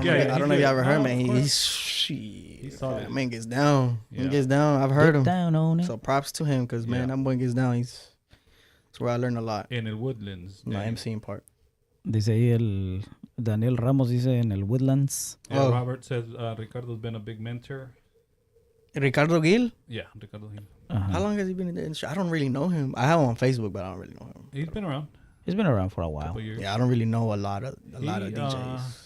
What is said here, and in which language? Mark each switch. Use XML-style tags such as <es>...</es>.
<en>I don't know if you ever heard, man. He's solid. That man gets down. Yeah. He gets down. I've heard him. Down on it. So props to him, because man, that boy gets down. That's where I learned a lot.</en> <es>En el Woodlands.</es> <en>My MCing part.</en> <es>Dice ahí el Daniel Ramos, dice en el Woodlands.</es> <en>Yeah, Oh. Robert says Ricardo's been a big mentor. Ricardo Gil? Yeah, Ricardo Gil.</en> <es>Ajá.</es> <en>How long has he been in the industry? I don't really know him. I have him on Facebook, but I don't really know him. He's been around He's been around for a a while. couple years. Yeah, I don't really know a lot of DJs.</en>